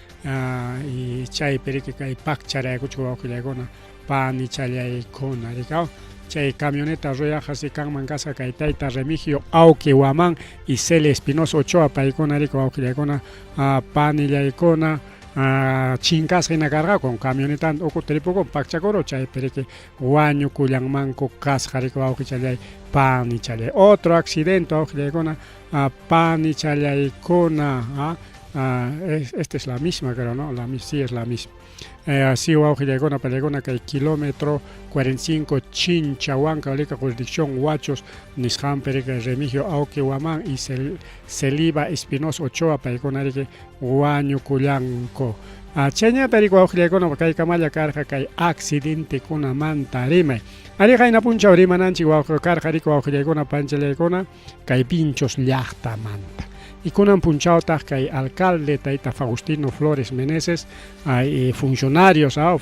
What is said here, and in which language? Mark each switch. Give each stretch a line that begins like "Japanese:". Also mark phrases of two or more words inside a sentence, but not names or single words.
Quechua: y chaypi riki kay paqcharaykuchku wawqillaykuna pani challaykuna rikaw chay camioneta ruyaqasi kanman kasqa kay tayta Remigio Auqui Huamán y Cele Espinosa Ochoa paykuna riki wawqillaykuna panillaykuna chinkasqa hina karqa
Spanish: con camioneta
Quechua: ukutiripukun paqchakuru chaypi riki wañukullanmanku kasqa riki wawqi challay pani challay
Spanish: otro accidente
Quechua: wawqillaykuna pani challaykuna
Spanish: esta es la misma creo no sí es la misma así
Quechua: wawqillaykuna pallaykuna kay kilómetro 45 Chincha Huancavelica jurisdicción Huachos nisqanpi riki Remigio Auqui Huamán y Celiba Espinosa Ochoa paykuna riki wañukullanku chayñata riki wawqillaykuna kay kamalla karqa kay accidentekunamanta rimay ari qayna punchaw rimananchik karqa riki wawqillaykuna panchallaykuna kay Pinchos llaqtamanta y kunan punchawtaq kay alcalde tayta Faustino Flores Meneses
Spanish: y funcionarios